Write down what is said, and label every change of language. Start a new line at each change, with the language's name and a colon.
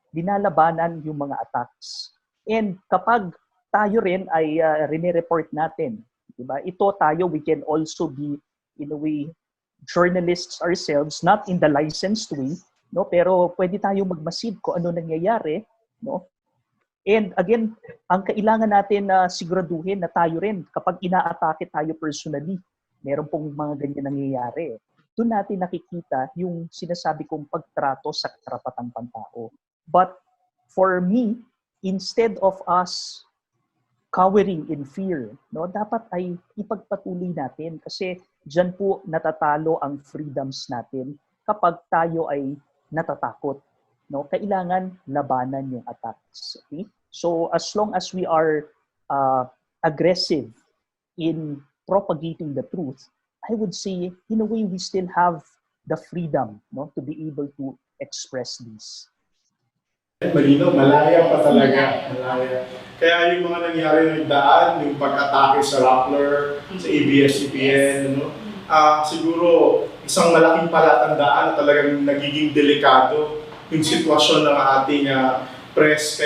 Filipino: Dinalabanan yung mga attacks. And kapag tayo rin ay rene-report natin, diba? Ito tayo,
English: we can also be, in a way, journalists ourselves, not in the licensed way, no?
Filipino: Pero pwede tayong magmasid kung ano nangyayari, no? And again, ang kailangan natin na siguraduhin na tayo rin, kapag ina-atake tayo personally, meron pong mga ganyan nangyayari. Doon natin nakikita yung sinasabi kong pagtrato sa karapatang pantao.
English: But for me, instead of us cowering in fear,
Filipino: no, dapat ay ipagpatuloy natin kasi diyan po natatalo ang freedoms natin kapag tayo ay natatakot. No? Kailangan labanan yung attacks. Okay?
English: So as long as we are aggressive in propagating the truth, I would say, in a way, we still have the freedom, no, to be able to express this.
Filipino: Malino, malaya pa talaga. Malaya. Kaya yung mga nangyari ng daan, yung pag-atake sa Rappler, sa ABS-CBN, ano, siguro isang malaking palatandaan na talagang nagiging delikado yung sitwasyon ng ating press.